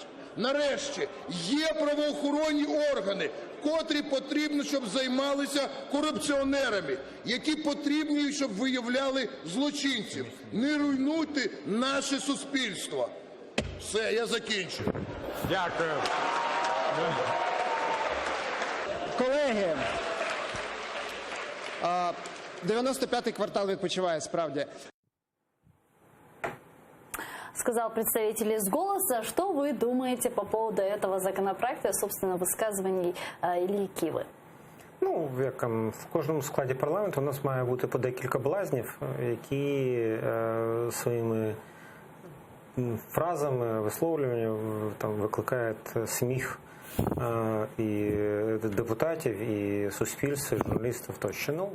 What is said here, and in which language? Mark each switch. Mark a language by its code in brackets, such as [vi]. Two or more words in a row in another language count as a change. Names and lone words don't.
[uk] Нарешті, є правоохоронні органи, котрі потрібно, щоб займалися корупціонерами, які потрібні, щоб виявляли злочинців. Не руйнуйте наше суспільство. Все, я закінчую. Дякую. Колеги, 95-й квартал відпочиває, справді. [ru] Сказал представитель из «Голоса». Что вы думаете по поводу этого законопроекта, собственно, высказываний Ильи Киви? [uk] Як в кожному складі парламенту у нас має бути по декілька блазнів, які своїми фразами, висловлюваннями викликають сміх і депутатів, і суспільства, і журналістів тощо.